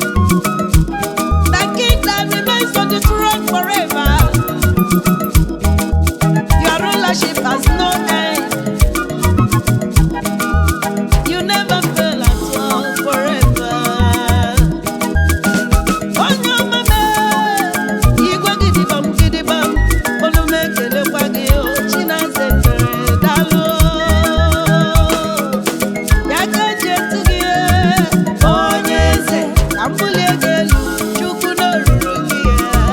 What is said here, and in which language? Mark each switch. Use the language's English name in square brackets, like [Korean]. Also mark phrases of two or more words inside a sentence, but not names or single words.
[English] The King that remains on the throne forever. Your rulership has no end. You never fail at all, forever. [Igbo] Onye ọma m, igwe gidigbam, gidigbam, olu m ekelekwa gị, o, chi na-aza ekpere, daalụ. Ya ka eji etu gị, e, onye eze, ka m bulie gị elu, Chukwu n'oruru gị, e.